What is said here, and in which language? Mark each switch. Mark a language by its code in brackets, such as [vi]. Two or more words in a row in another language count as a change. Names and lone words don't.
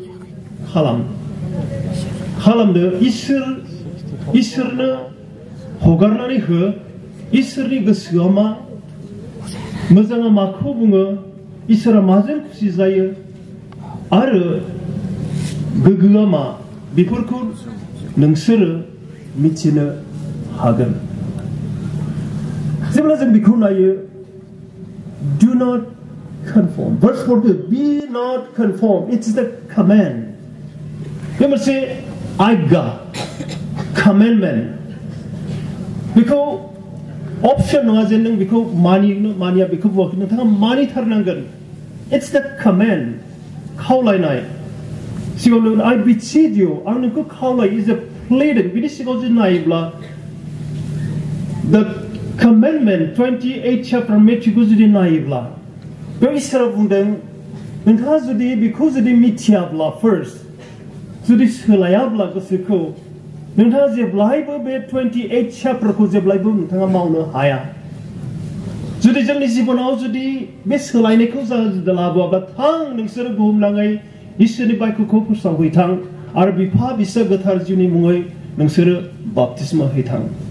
[brx] खालामदो इसोरनो हगारनानै हो इसोरनि गोसोआ मा मोजाङा माखौ बुङो इसोरा माजों खुसि जायो आरो गोग्गोआ मा बेफोरखौ नोंसोरो मिथिनो हागोन जेब्ला जों बेखौ नायो [en] do not conform verse 42 be not conform it's the command [brx] बे मोनसे आज्ञा commandment बेखौ option नङा जे नों बेखौ मानिया बेखौ बुङाखै नोंथाङा मानिथारनांगोन [en] it's the command [brx] खावलायनाय सिगाङाव [en] I beseech you [brx] आं नोंखौ खावलायो [en] is a pleading [brx] बिनि सिगाङाव जुदि नायोब्ला [en] the commandment 28 chapter Matthew [brx] जुदि नायोब्ला बेयाव इसोरा बुंदों नोंथाङा जुदि बेखौ जुदि मिथियाब्ला first जुदि सोलायाब्ला गोसोखौ नोंथाङा जेब्लायबो बे 28 chapterखौ जेब्लायबो नोंथाङा मावनो हाया जुदि जोंनि जिबनाव जुदि बे सोलायनायखौ लाबोआब्ला थां नोंसोरो बुहुमनाङै इसोरनि बायख'खौ फोसावहैथां आरो बिफा बिसा गोथार जिउनि मुङै नोंसोरो बाप्तिस्मा हैथां